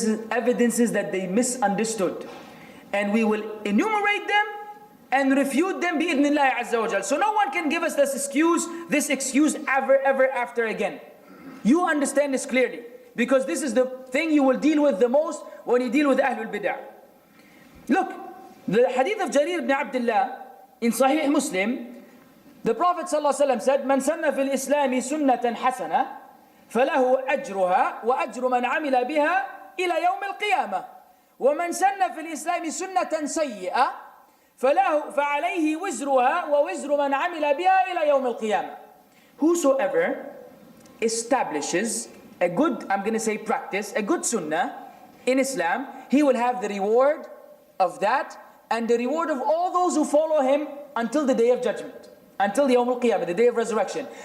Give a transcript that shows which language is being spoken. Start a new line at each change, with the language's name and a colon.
English: Evidences that they misunderstood. And we will enumerate them and refute them bi'idhnillahi azza wa jal. So no one can give us this excuse ever after again. You understand this clearly. Because this is the thing you will deal with the most when you deal with Ahlul Bid'ah. Look, the hadith of Jarir ibn Abdullah in Sahih Muslim, the Prophet ﷺ said,
Arabic: من سن في الإسلام سنة حسنة فله أجرها وأجر من عمل بها إلى يوم القيامة ومن سن في الإسلام سنة سيئة فعليه وزرها ووزر من عمل بها إلى يوم القيامة.
English: Whosoever establishes a good, I'm going to say practice, a good sunnah in Islam, he will have the reward of that and the reward of all those who follow him until the day of judgment, until the Yawm al-Qiyamah, the day of resurrection.